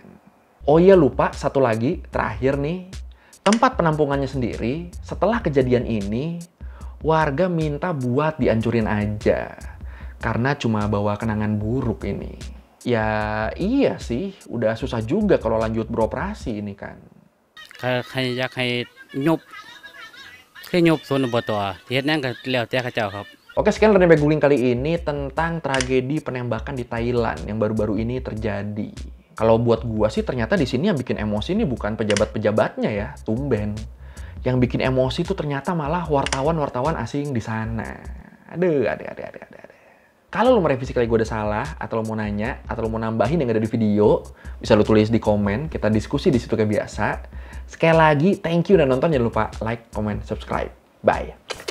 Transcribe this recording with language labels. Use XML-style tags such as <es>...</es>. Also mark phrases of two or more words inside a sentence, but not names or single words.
<id>Oh iya lupa, satu lagi, terakhir nih. Tempat penampungannya sendiri, setelah kejadian ini, warga minta buat dihancurin aja. Karena cuma bawa kenangan buruk ini. Ya iya sih, udah susah juga kalau lanjut beroperasi ini kan.</id> <th>ใครอยากให้ยุบคือยุบส่วนอบตที่เฮ็ดนั้นก็แล้วแต่เขาเจ้าครับ</th> <id>Oke, sekian Renee Googling kali ini tentang tragedi penembakan di Thailand yang baru-baru ini terjadi. Kalau buat gua sih ternyata di sini yang bikin emosi ini bukan pejabat-pejabatnya ya, tumben. Yang bikin emosi itu ternyata malah wartawan-wartawan asing di sana. Aduh. Kalau lo merevisi kali gue udah salah, atau lo mau nanya, atau lo mau nambahin yang ada di video, bisa lo tulis di komen, kita diskusi di situ kayak biasa. Sekali lagi,</id> <en>thank you</en> <id>udah nonton, jangan lupa</id> <en>like, comment, subscribe.</en> <id>Bye!</id>